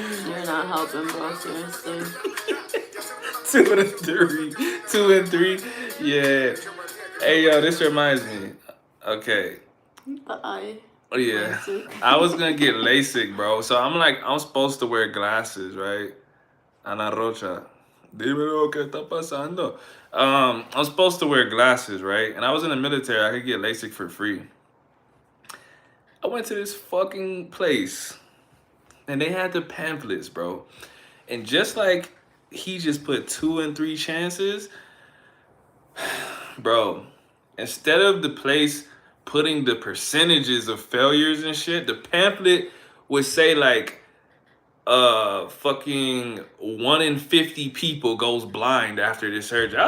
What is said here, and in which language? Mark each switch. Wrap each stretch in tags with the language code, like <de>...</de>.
<en>You're not helping, bro, seriously. 2 and 3. Yeah. Hey, yo, this reminds me. Okay. Bye. Oh, yeah. I was gonna get LASIK, bro. So I'm supposed to wear glasses, right? Ana Rocha.</en> <es>Dímelo, ¿qué está pasando?</es> <en>I'm supposed to wear glasses, right? And I was in the military. I could get LASIK for free. I went to this fucking place, and they had the pamphlets, bro. And just like he just put 2 and 3 chances, bro, instead of the place putting the percentages of failures and shit, the pamphlet would say like, fucking 1 in 50 people goes blind after this surgery.</en>